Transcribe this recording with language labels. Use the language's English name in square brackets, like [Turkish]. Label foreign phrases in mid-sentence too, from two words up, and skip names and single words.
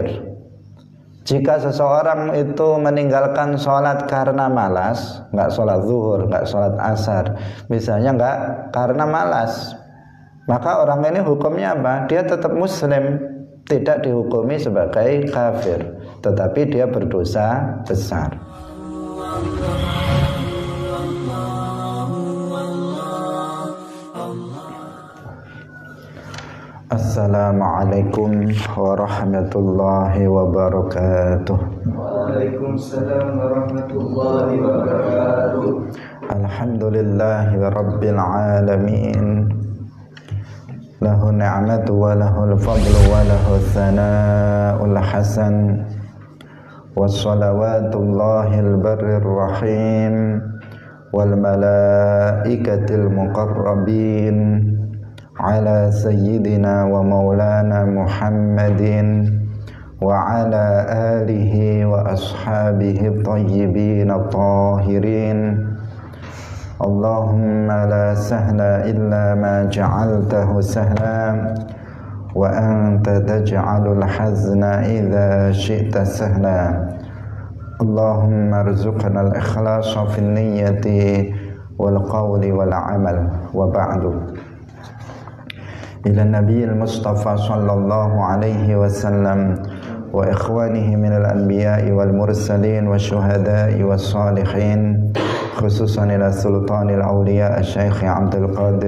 [Indonesian] Jika seseorang itu meninggalkan sholat karena malas, nggak sholat zuhur, nggak sholat asar, misalnya nggak karena malas, maka orang ini hukumnya apa? Dia tetap muslim, tidak dihukumi sebagai kafir, tetapi dia berdosa besar. [Arabic] السلام عليكم ورحمة الله وبركاته. وعليكم السلام ورحمة الله وبركاته. الحمد لله رب العالمين. له النعمة وله الفضل وله الثناء الحسن. وصلوات الله البر الرحيم والملائكة المقربين على سيدنا ومولانا محمد وعلى آله وأصحابه طيبين طاهرين. اللهم لا سهل إلا ما جعلته سهلا وأنت تجعل الحزن إذا شئت سهلا. اللهم ارزقنا الإخلاص في النية والقول والعمل وبعد. إلى النبي المصطفى صلى الله عليه وسلم وإخوانه من الأنبياء والمرسلين والشهداء والصالحين خصوصا إلى سلطان الأولياء الشيخ عبد القادر